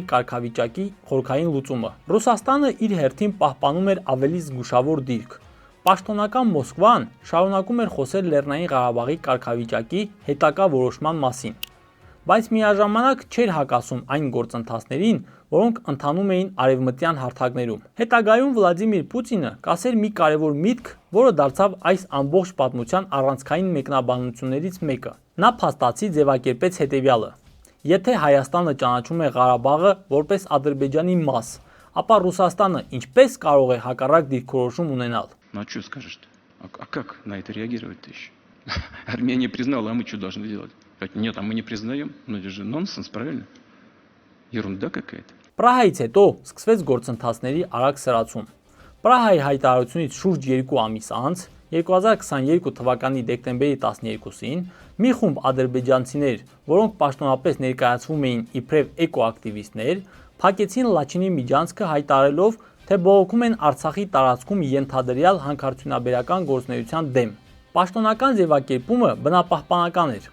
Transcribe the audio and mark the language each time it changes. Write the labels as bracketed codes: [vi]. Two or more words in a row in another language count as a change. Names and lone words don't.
[hy] կարգավիճակի խորքային լուծումը։ Ռուսաստանը իր հերթին պահպանում էր ավելի զգուշավոր դիրք։ Պաշտոնական Մոսկվան շարունակում էր խոսել Լեռնային Ղարաբաղի կարգավիճակի հետագա որոշման մասին, բայց միաժամանակ չէր հակասում այն գործընթացներին, որոնք ընթանում էին արևմտյան հարթակներում։ Հետագայում Վլադիմիր Պուտինը կասեր մի կարևոր միտք, որը դարձավ այս ամբողջ պատմության առանցքային մեկնաբանություններից մեկը։ Նա փաստացի ձևակերպեց հետևյալը. Եթե Հայաստանը ճանաչում է Ղարաբաղը որպես Ադրբեջանի մաս, ապա Ռուսաստանը ինչպես կարող է հակառակ դիրքորոշում ունենալ։ [ru] Ну а что скажешь-то? А как на это реагировать-то еще? Армения признала, а мы что должны делать? Сказать, нет, а мы не признаем. Ну это же нонсенс, правильно? Ерунда какая-то. [hy] Պրահայից հետո սկսվեց գործընթացների արագ սրացում։ Պրահայի հայտարարությունից շուրջ 2 ամիս անց 2022 թվականի դեկտեմբերի 12-ին մի խումբ ադրբեջանցիներ, որոնք պաշտոնապես ներկայացվում էին իբրև էկոակտիվիստներ, փակեցին Լաչինի միջանցքը հայտարարելով, թե բողոքում են Արցախի տարածքում ենթադրյալ հանքարդյունաբերական գործունեության դեմ։ Պաշտոնական ձևակերպումը բնապահպանական էր,